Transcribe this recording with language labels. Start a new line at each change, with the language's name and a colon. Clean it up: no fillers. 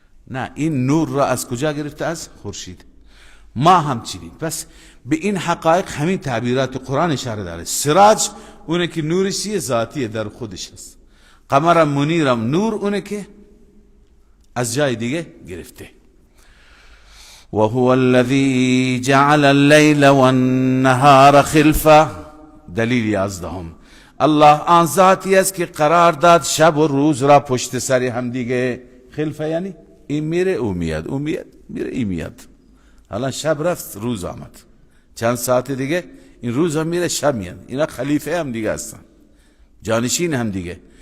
Persian: نه، این نور را از کجا گرفته؟ از خورشید. ما همچنین. پس به این حقایق همین تعبیرات قرآن اشاره داره. سراج اونه که نورش ذاتیه در خودش هست، قمر منیرم نور اونه که از جای دیگه گرفته.
Arabic: وهو الذي جعل الليل والنهار خلفه.
Persian: دلیل 11. الله آن ذاتی است که قرار داد شب و روز را پشت سر هم دیگه. خلفه یعنی این میره او میاد، او میاد میره این میاد. الان شب رفت روز آمد، چند ساعت دیگه این روز هم میره شب میاد. اینا خلیفه هم دیگه هستن، جانشین هم دیگه.